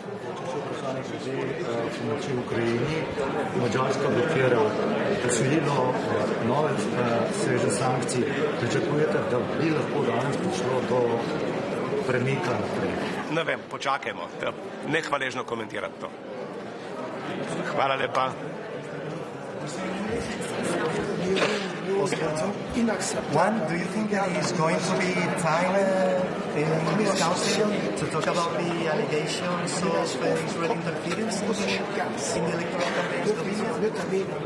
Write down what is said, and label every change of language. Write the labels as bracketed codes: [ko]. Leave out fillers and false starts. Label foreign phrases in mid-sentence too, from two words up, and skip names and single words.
[sl] Pomoči Ukrajini, Mađarska blokira posojilo, nove sveže sankcije. Pričakujete, da bi lahko danes prišlo do premika naprej? Ne vem, počakajmo. Nehvaležno komentirati to. Hvala lepa. [en] One, do you think there is going to be time in this council to talk about the allegations of Israeli interference in the electoral campaigns of Israel?